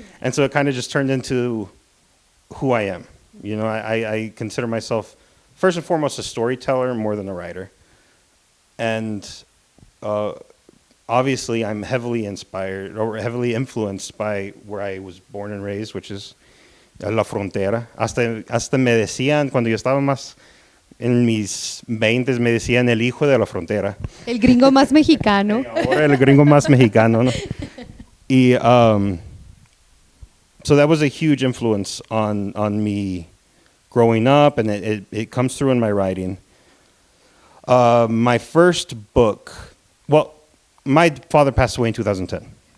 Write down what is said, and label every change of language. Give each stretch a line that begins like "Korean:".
English: And so it kind of just turned into who I am. I consider myself first and foremost a storyteller more than a writer. And obviously, I'm heavily inspired or heavily influenced by where I was born and raised, which is La Frontera.
Spanish: Hasta me decían, cuando yo estaba más en mis 20s, me decían el hijo de la frontera. El gringo más mexicano. Ahora el gringo más mexicano, ¿no?
English: Y so that was a huge influence on me growing up, and it comes through in my writing. My first book, my father passed away in 2010.